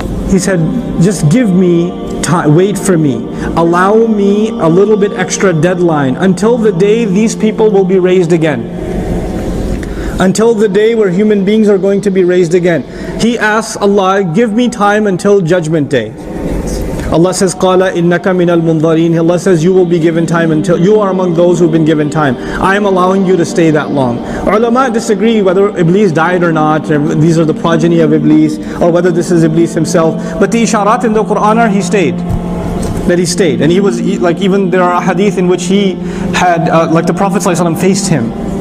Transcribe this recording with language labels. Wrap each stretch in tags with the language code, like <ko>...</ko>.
<en>He said, just give me time, wait for me. Allow me a little bit extra deadline until the day these people will be raised again. Until the day where human beings are going to be raised again. He asks Allah, give me time until judgment day. Allah says,</en> <ar>قَالَ إِنَّكَ مِنَ الْمُنظَرِينَ.</ar> <en>Allah says, you will be given time until, you are among those who've been given time. I am allowing you to stay that long. Ulama disagree whether Iblis died or not, these are the progeny of Iblis, or whether this is Iblis himself. But the isharat in the Quran are he stayed. That he stayed. And like even there are hadith in which he had, like the Prophet ﷺ faced him.</en>